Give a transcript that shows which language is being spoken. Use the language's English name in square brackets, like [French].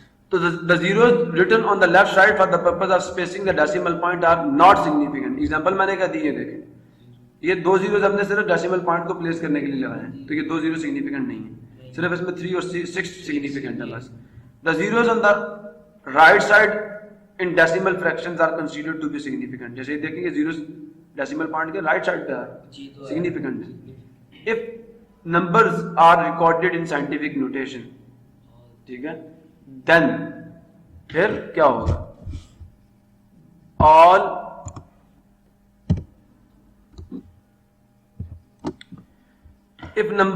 [English] So the zeros written on the left side for the purpose of spacing the decimal point are not significant. [Urdu] Example میں نے کہا دی ہے, دیکھیں یہ 2 zeros ہم نے صرف ڈیسیمل پوائنٹ کو پلیس کرنے کے لیے لگائے ہیں, تو یہ 2 زیرو سگنیفیکنٹ نہیں ہے, صرف اس میں 3 اور 6 سگنیفیکنٹ ہے بس. [English] The zeros on the right side in decimal fractions are considered to be significant. [Urdu] جیسے دیکھیں گے زیروز ڈیسیمل پوائنٹ کے رائٹ سائڈ پہ ہے, سگنیفیکنٹ ہے. [English] if numbers are recorded in scientific notation, [Urdu] ٹھیک ہے, [English] then [Urdu] پھر کیا ہوگا, [English] all if